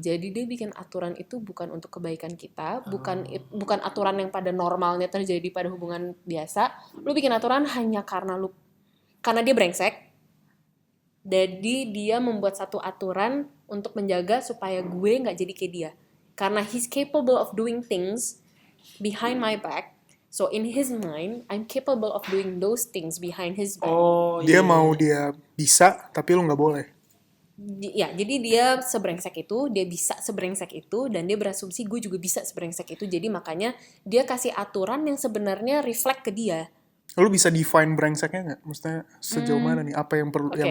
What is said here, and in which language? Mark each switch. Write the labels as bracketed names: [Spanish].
[Indonesian] Jadi dia bikin aturan itu bukan untuk kebaikan kita, bukan aturan yang pada normalnya terjadi pada hubungan biasa. Lu bikin aturan hanya karena dia brengsek. Jadi dia membuat satu aturan untuk menjaga supaya gue nggak jadi kayak dia. [English] Karena he's capable of doing things behind my back. So in his mind, I'm capable of doing those things behind his back. Oh [Indonesian] Dia iya. mau dia bisa, tapi lu nggak boleh. Ya, jadi dia sebrengsek itu, dia bisa sebrengsek itu, dan dia berasumsi gue juga bisa sebrengsek itu. Jadi makanya dia kasih aturan yang sebenarnya reflect ke dia. Lu bisa define brengseknya nggak? Maksudnya sejauh mana nih? Apa yang perlu yang